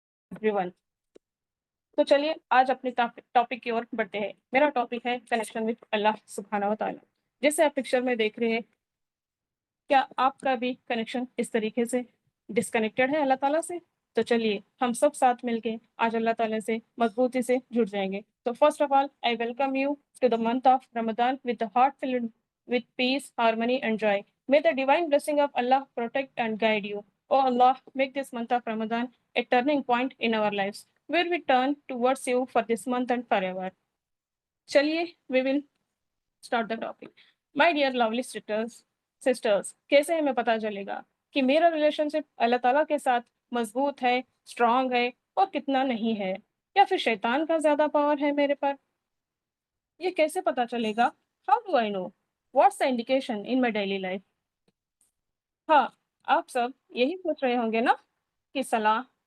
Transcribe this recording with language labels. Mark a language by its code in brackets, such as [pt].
[ur] Every one. تو چلیے آج اپنی ٹاپک کی اور بڑھتے ہیں۔ میرا ٹاپک ہے کنیکشن وتھ اللہ سبحانہ و تعالیٰ۔ جیسے آپ پکچر میں دیکھ رہے ہیں، کیا آپ کا بھی کنیکشن اس طریقے سے ڈسکنیکٹڈ ہے اللہ تعالیٰ سے؟ تو چلیے ہم سب ساتھ مل کے آج اللہ تعالیٰ سے مضبوطی سے جڑ جائیں گے۔ تو [en] First of all I welcome you to the month of Ramadan with the heart filled with peace, harmony and joy. May the divine blessing of Allah protect and guide you. Oh Allah, make this month of Ramadan a turning point in our lives, where we turn towards you for this month and forever. [ur] چلیے [en] we will start the topic. My dear lovely sisters, [ur] کیسے ہمیں پتہ چلے گا کہ میرا relation شپ اللہ تعالیٰ کے ساتھ مضبوط ہے، اسٹرانگ ہے، اور کتنا نہیں ہے، یا پھر شیطان کا زیادہ پاور ہے میرے پر؟ یہ کیسے پتہ چلے گا؟ [en] How do I know what's the indication in my daily life? [ur] ہاں، آپ سب یہی سوچ رہے ہوں گے نا کہ صلاح،